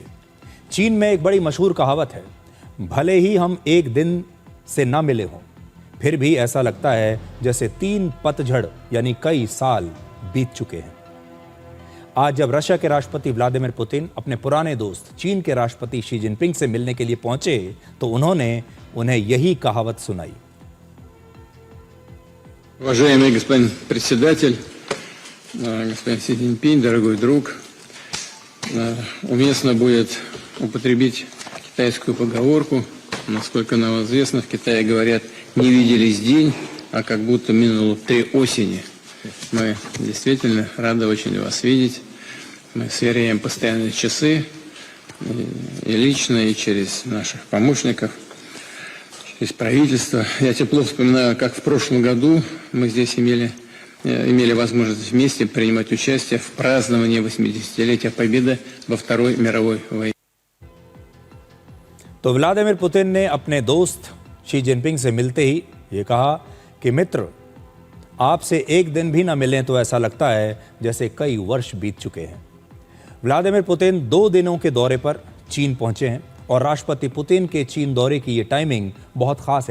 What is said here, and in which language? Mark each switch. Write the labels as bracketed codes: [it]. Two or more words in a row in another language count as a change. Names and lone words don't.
[hi] चीन में एक बड़ी मशहूर कहावत है, भले ही हम एक दिन से ना मिले हों, फिर भी ऐसा लगता है जैसे 3 पतझड़ यानी कई साल बीत चुके हैं। आज जब रशिया के राष्ट्रपति व्लादिमीर पुतिन अपने पुराने दोस्त चीन के राष्ट्रपति शी जिनपिंग से मिलने के लिए पहुंचे तो उन्होंने उन्हें यही कहावत सुनाई। [ru] Уважаемый господин председатель, господин Си Цзиньпин, дорогой друг, уместно будет употребить китайскую поговорку. Насколько нам известно, в Китае говорят, не виделись день, а как будто минуло 3 осени. Мы действительно рады очень вас видеть. Мы сверяем постоянные часы и лично, и через наших помощников, через правительство. Я тепло вспоминаю, как в прошлом году мы здесь имели возможность вместе принимать участие в праздновании 80-летия Победы во Второй мировой войне. [hi] तो व्लादिमीर पुतिन ने अपने दोस्त शी जिनपिंग से मिलते ही ये कहा कि मित्र, आपसे एक दिन भी ना मिलें तो ऐसा लगता है जैसे कई वर्ष बीत चुके हैं। व्लादिमीर पुतिन 2 दिनों के दौरे पर चीन पहुंचे हैं और राष्ट्रपति पुतिन के चीन दौरे की ये टाइमिंग बहुत खास है।